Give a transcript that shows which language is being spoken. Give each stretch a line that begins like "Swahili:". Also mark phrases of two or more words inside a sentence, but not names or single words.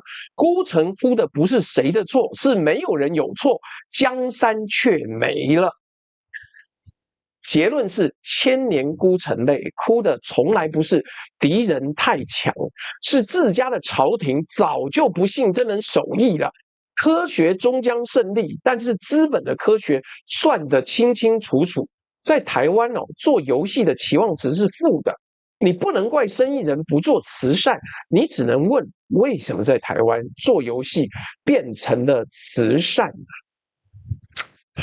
Chinese: 孤城哭的不是誰的錯，是沒有人有錯，江山卻沒了。結論是，千年孤城淚，哭的從來不是敵人太強，是自家的朝廷早就不信這門手藝了。科學終將勝利，但是資本的科學算得清清楚楚。在台灣做遊戲的期望值是負的，你不能怪生意人不做慈善，你只能問為什麼在台灣做遊戲變成了慈善呢？